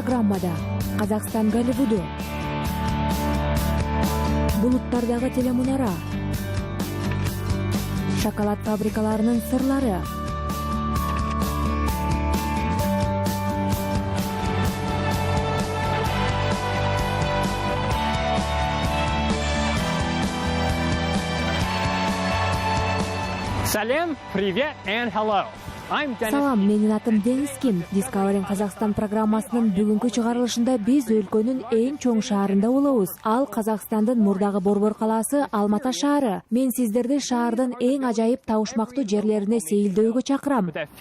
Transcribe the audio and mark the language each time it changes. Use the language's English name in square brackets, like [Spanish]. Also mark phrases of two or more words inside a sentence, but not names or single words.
[Kyrgyz] программада Казакстан Голливуду, булуттардагы телемунара, шоколад фабрикаларынын сырлары, [English] Салем, привет and hello. [Kyrgyz] Салам, менин атым Денискин. Discovery Kazakhstan программасынын бүгүнкү чыгарылышында биз өлкөнүн эң чоң шаарында болобуз. Ал Казакстандын мурдагы борбор калаасы Алмата шаары. Мен сиздерди шаардын эң ажайып табышмактуу жерлерине сейилдөөгө чакырам.